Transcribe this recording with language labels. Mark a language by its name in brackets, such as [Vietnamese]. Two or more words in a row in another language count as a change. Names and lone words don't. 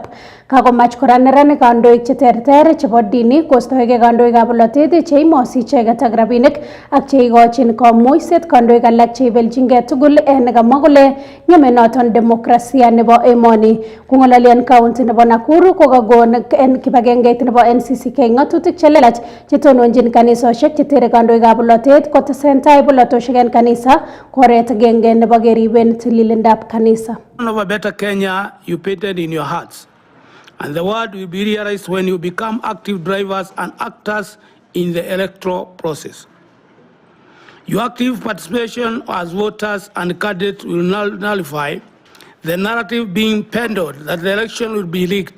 [Kalenjin] Kakomach kora neranik kandoik cheterter chebo dini kostoegei kandoikab bolotet cheimosi icheket ak rabinik ak cheikochin komuiset kandoik alak cheibeljingei tugul en kamwa kole ng'eme noton demokrasia nebo emoni. Kong'ololi county nebo Nakuru kokakon en kibagengeit nebo NCCK ng'atutik chelelach chetononjin kanisosiek chetere kandoikab bolotet kotesentai bolotosiek en kanisa koret agenge nebo keriben tililindab kanisa. [English] Of a better Kenya you painted in your hearts, and the word will be realized when you become active drivers and actors in the electoral process. Your active participation as voters and candidates will nullify the narrative being peddled that the election will be rigged.